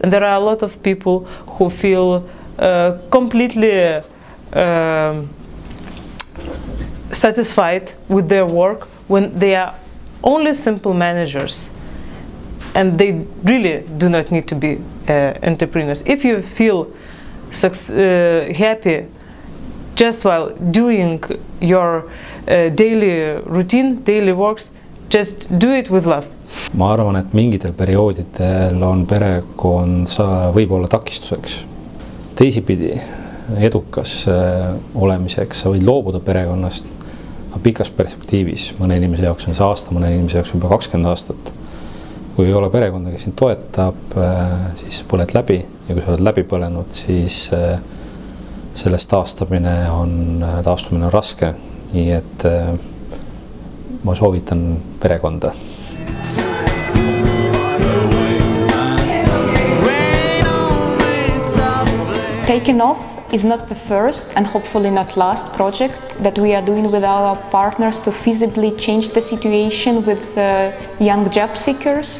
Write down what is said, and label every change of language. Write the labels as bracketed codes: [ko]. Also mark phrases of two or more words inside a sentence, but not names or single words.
[en] And there are a lot of people who feel completely satisfied with their work when they are only simple managers, and they really do not need to be entrepreneurs. If you feel happy just while doing your daily routine, daily works, just do it with love. [et] Ma arvan, et mingitel perioodidel on perekond võib olla takistuseks. Teisipidi edukas olemiseks sa võid loobuda perekonnast, aga pikas perspektiivis mõne inimese jaoks on see aasta, mõne inimese jaoks juba 20 aastat. Kui ei ole perekonda, kes sind toetab, siis põled läbi, ja kui sa oled läbi põlenud, siis sellest taastumine on raske, nii et ma soovitan perekonda. [en] Taking off is not the first and hopefully not last project that we are doing with our partners to feasibly change the situation with young job seekers.